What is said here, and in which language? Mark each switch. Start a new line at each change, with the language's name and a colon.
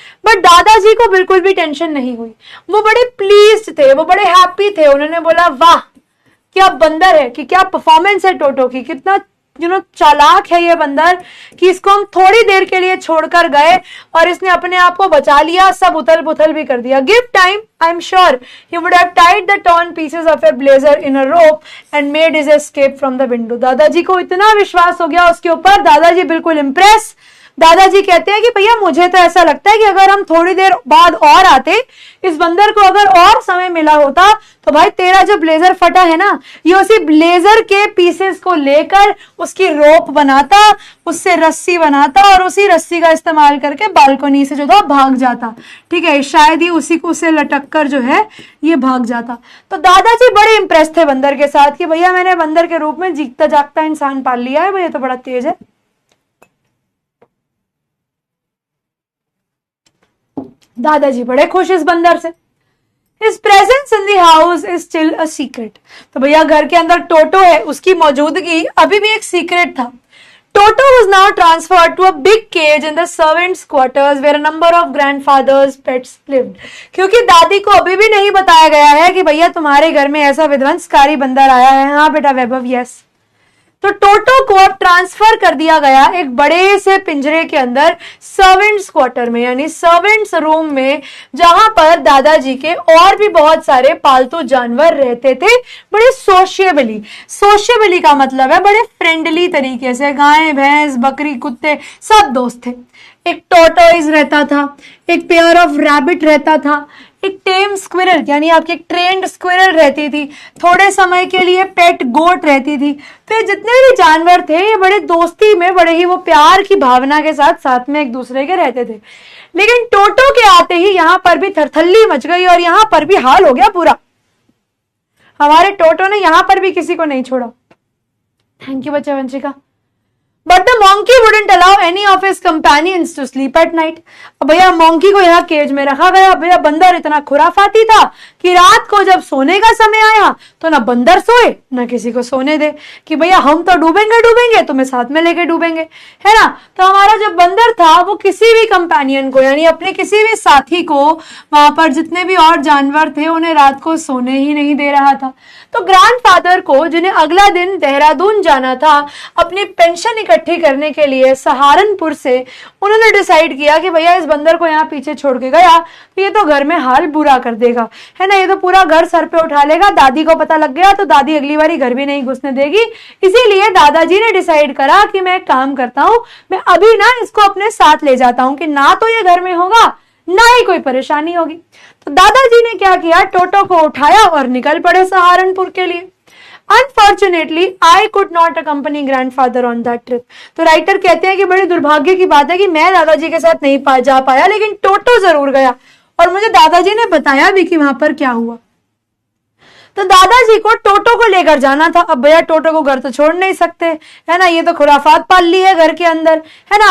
Hindi: But दादाजी को बिल्कुल भी टेंशन नहीं हुई, वो बड़े प्लीज्ड थे, वो बड़े हैप्पी थे। उन्होंने बोला वाह क्या बंदर है, कि क्या परफॉर्मेंस है टोटो की, कितना चालाक है ये बंदर कि इसको हम थोड़ी देर के लिए छोड़कर गए और इसने अपने आप को बचा लिया, सब उथल पुथल भी कर दिया।
English: Give time, I am sure he would have tied the torn pieces of a blazer in a rope and made his escape from the window।
Hindi: दादाजी को इतना विश्वास हो गया उसके ऊपर, दादाजी बिल्कुल इंप्रेस। दादाजी कहते हैं कि भैया मुझे तो ऐसा लगता है कि अगर हम थोड़ी देर बाद और आते, इस बंदर को अगर और समय मिला होता तो भाई तेरा जो ब्लेजर फटा है ना, ये उसी ब्लेजर के पीसेस को लेकर उसकी रोप बनाता, उससे रस्सी बनाता और उसी रस्सी का इस्तेमाल करके बालकनी से जो था भाग जाता, ठीक है, शायद ही उसी को उसे लटक कर जो है ये भाग जाता। तो दादाजी बड़े इंप्रेस थे बंदर के साथ कि भैया मैंने बंदर के रूप में जीता जागता इंसान पाल लिया है, भैया तो बड़ा तेज है। दादाजी बड़े खुश इस बंदर से।
English: His presence in the house is still a secret.
Hindi: तो भैया घर के अंदर टोटो है, उसकी मौजूदगी अभी भी एक सीक्रेट था।
English: Toto was now transferred to a big cage in the servants' quarters where a number of grandfathers' pets lived.
Hindi: क्योंकि दादी को अभी भी नहीं बताया गया है कि भैया तुम्हारे घर में ऐसा विध्वंसकारी बंदर आया है। हाँ बेटा वैभव, यस। तो टोटो को अब ट्रांसफर कर दिया गया एक बड़े से पिंजरे के अंदर सर्वेंट्स क्वार्टर में, यानी सर्वेंट्स रूम में, जहां पर दादाजी के और भी बहुत सारे पालतू जानवर रहते थे। बड़े सोशियबली का मतलब है बड़े फ्रेंडली तरीके से, गाय भैंस बकरी कुत्ते सब दोस्त थे। एक टॉर्टोइज रहता था, एक पेयर ऑफ रैबिट रहता था, एक टेम स्क्विरल यानी आपकी एक ट्रेंड स्क्विरल रहती थी, थोड़े समय के लिए पेट गोट रहती थी। तो जितने भी जानवर थे ये बड़े दोस्ती में, बड़े ही वो प्यार की भावना के साथ में एक दूसरे के रहते थे। लेकिन टोटो के आते ही यहां पर भी थरथल्ली मच गई और यहां पर भी हाल हो गया पूरा। हमारे टोटो ने यहां पर भी किसी को नहीं छोड़ा। थैंक यू बच्चा Vanshika.
English: But the monkey wouldn't allow any of his companions to sleep at night.
Hindi: अब भैया मोंकी को यहाँ केज में रखा गया। भैया बंदर इतना खुराफाती था कि रात को जब सोने का समय आया तो ना बंदर सोए ना किसी को सोने दे, कि भैया हम तो डूबेंगे तुम्हें साथ में लेके डूबेंगे, है ना। तो हमारा जो बंदर था वो किसी भी कंपेनियन को, यानी अपने किसी भी साथी को, वहां पर जितने भी और जानवर थे उन्हें रात को सोने ही नहीं दे रहा था। तो ग्रैंडफादर को, जिन्हें अगला दिन देहरादून जाना था अपनी पेंशन इकट्ठी करने के लिए सहारनपुर से, उन्होंने डिसाइड किया कि भैया इस बंदर को यहाँ पीछे छोड़ के गया तो ये तो घर में हाल बुरा कर देगा, है ना, ये तो पूरा घर सर पे उठा लेगा। दादी को पता लग गया तो दादी अगली बारी घर भी नहीं घुसने देगी। इसीलिए दादाजी ने डिसाइड करा कि मैं एक काम करता हूं, मैं अभी ना इसको अपने साथ ले जाता हूं कि ना तो ये घर में होगा ना ही कोई परेशानी होगी। तो दादाजी ने क्या किया, टोटो को उठाया और निकल पड़े सहारनपुर के लिए।
English: Unfortunately, I could not accompany grandfather on that trip.
Hindi: तो राइटर कहते हैं कि बड़ी दुर्भाग्य की बात है कि मैं दादाजी के साथ नहीं जा पाया, लेकिन टोटो जरूर गया और मुझे दादाजी ने बताया भी कि वहां पर क्या हुआ। तो दादाजी को टोटो को लेकर जाना था। अब भैया टोटो को घर तो छोड़ नहीं सकते, है ना, ये तो खुराफात पाल ली है घर के अंदर, है ना।